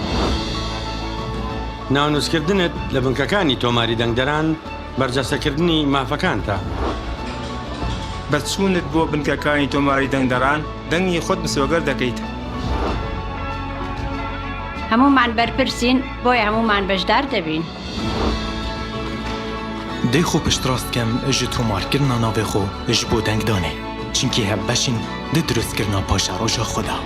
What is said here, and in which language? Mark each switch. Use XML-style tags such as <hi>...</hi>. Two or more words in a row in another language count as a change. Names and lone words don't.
<ckb>ناونووسکردنت لە بنکەکانی تۆماری دەنگدەران بەرجەسەکردنی مافەکانتە. بەچوونت بۆ بنکەکانی تۆماری دەنگدەران دەنگی خۆت مسۆگەر دەکەیت. هەمومان بەرپرسین بۆیە هەمومان بەشدار دەبین.</ckb> <ku>دەی خۆ پشتڕاستکەم ji تۆمارکردنا navê xwe ji bo dengdanê çinkî hevbeşîn di durustkirina paşa roja xwe de.</ku>